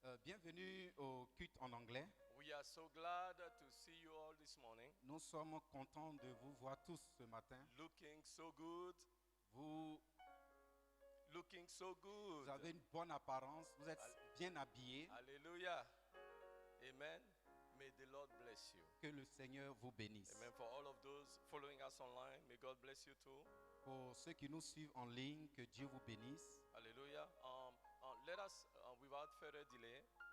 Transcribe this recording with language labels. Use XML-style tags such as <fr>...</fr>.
<fr>Bienvenue au culte en anglais.</fr> <en>We are so glad to see you all this morning.</en> <fr>Nous sommes contents de vous voir tous ce matin.</fr> <en>Looking so good.</en> <fr>Vous</fr> <en>Looking so good.</en> <fr>avez une bonne apparence, vous êtes bien habillés.</fr> <en>Hallelujah. Amen. May the Lord bless you.</en> <fr>Que le Seigneur vous bénisse.</fr> <en>Amen. For all of those following us online, may God bless you too.</en> <fr>Pour ceux qui nous suivent en ligne, que Dieu vous bénisse.</fr> <en>Hallelujah. Let us, without further delay,</en>